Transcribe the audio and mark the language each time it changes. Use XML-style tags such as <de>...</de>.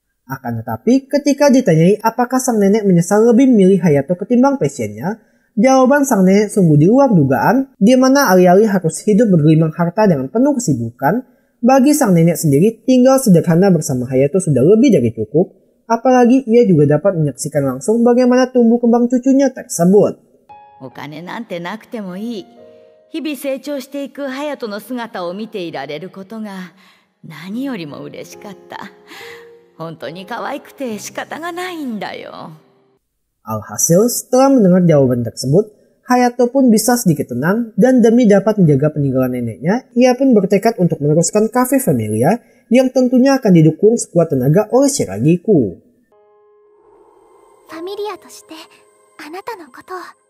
<id>Akan tetapi, ketika ditanyai apakah sang nenek menyesal lebih memilih Hayato ketimbang pasiennya, jawaban sang nenek sungguh di luar dugaan, di mana alih-alih harus hidup bergelimang harta dengan penuh kesibukan, Bagi sang nenek sendiri, tinggal sederhana bersama Hayato sudah lebih dari cukup, apalagi ia juga dapat menyaksikan langsung bagaimana tumbuh kembang cucunya tersebut.</id> <ja>お金なんてなくてもいい。日々成長していく隼人の姿を見ていられることが何よりも嬉しかった。本当に可愛くて仕方がないんだよ。</ja> <id>Alhasil, setelah mendengar jawaban tersebut, Hayato pun bisa sedikit tenang dan demi dapat menjaga peninggalan neneknya, ia pun bertekad untuk meneruskan Cafe Familia yang tentunya akan didukung sekuat tenaga oleh Shiragiku. ファミリアとしてあなたのことを。</id>